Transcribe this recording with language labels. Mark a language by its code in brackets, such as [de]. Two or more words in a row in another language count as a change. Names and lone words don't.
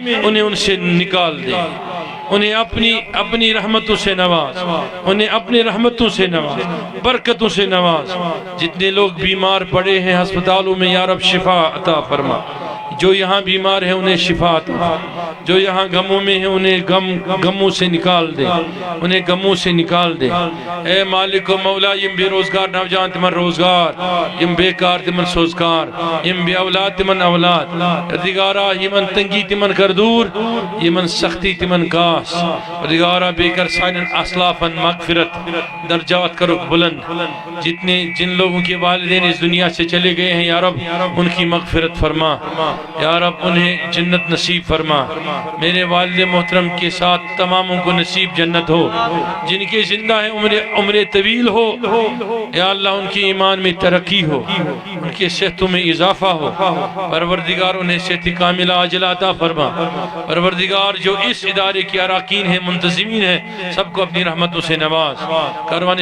[ur] انہیں ان سے نکال دے، انہیں اپنی رحمتوں سے نواز، انہیں اپنی رحمتوں سے نواز، برکتوں سے نواز، جتنے لوگ بیمار پڑے ہیں ہسپتالوں میں یا رب شفا عطا فرما، جو یہاں بیمار ہیں انہیں شفا عطا فرما، جو یہاں غموں میں ہیں انہیں غموں سے نکال دے، انہیں غموں سے نکال دے، اے مالک و مولا [ks] یم بے روزگار نوجوان تمن روزگار، یم بیکار تمن سوزگار، یم بے اولاد تمن اولاد، ردگارہ یمن تنگی تمن کر دور، یمن سختی تمن کاس، ردگارہ بے کر سائنن اسلافن مغفرت درجات کرو بلند، [ur] جن لوگوں کے والدین اس دنیا سے چلے گئے ہیں یا رب ان کی مغفرت فرما، یا رب انہیں جنت نصیب فرما، میرے والد محترم کے ساتھ تماموں کو نصیب جنت ہو، جن کے زندہ ہیں عمر طویل ہو، یا اللہ ان کی ایمان میں ترقی ہو، ان کے صحتوں میں اضافہ ہو، پروردگار انہیں صحت کاملہ عاجلہ عطا فرما، پروردگار جو اس ادارے کے اراکین ہیں منتظمین ہیں سب کو اپنی رحمتوں سے نواز، کاروان